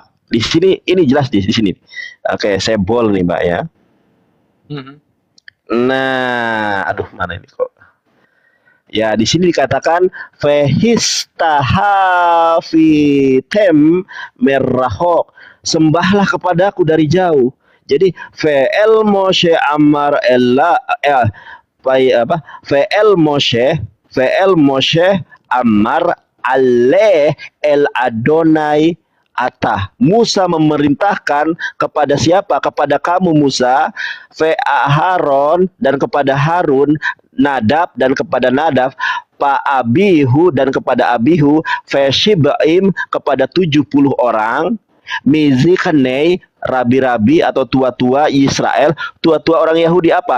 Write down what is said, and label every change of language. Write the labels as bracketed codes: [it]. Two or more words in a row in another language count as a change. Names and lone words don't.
[id] Di sini ini jelas di sini. Oke, saya bold nih Mbak ya. Nah, aduh mana ini kok? Ya, di sini dikatakan [he] והשתחוי תם מרחוק. [id] Sembahlah kepadaku dari jauh. [he] Jadi ואל משה אמר עלה apa? ואל משה אמר עלה אל אדוני אתה. [id] Musa memerintahkan kepada siapa? Kepada kamu Musa, Haron dan kepada Harun, Nadab dan kepada Nadab, Pa Abihu dan kepada Abihu, Shib'im kepada 70 orang, Mizikanei, rabi-rabi atau tua-tua Israel, tua-tua orang Yahudi apa?